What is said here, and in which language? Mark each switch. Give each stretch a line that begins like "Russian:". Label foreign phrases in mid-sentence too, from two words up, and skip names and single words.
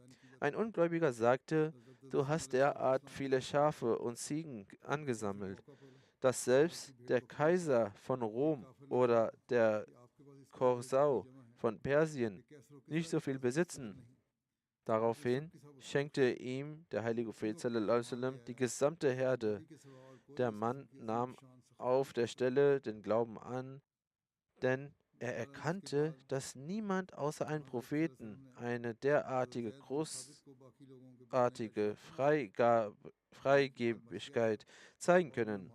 German: Ein Ungläubiger sagte: Du hast derart viele Schafe und Ziegen angesammelt, dass selbst der Kaiser von Rom oder der Chorsau von Persien nicht so viel besitzen. Daraufhin schenkte ihm der heilige Prophet
Arabic: صلى الله عليه وسلم
German: die gesamte Herde. Der Mann nahm auf der Stelle den Glauben an, denn er erkannte, dass niemand außer einem Propheten eine derartige großartige Freigebigkeit zeigen können.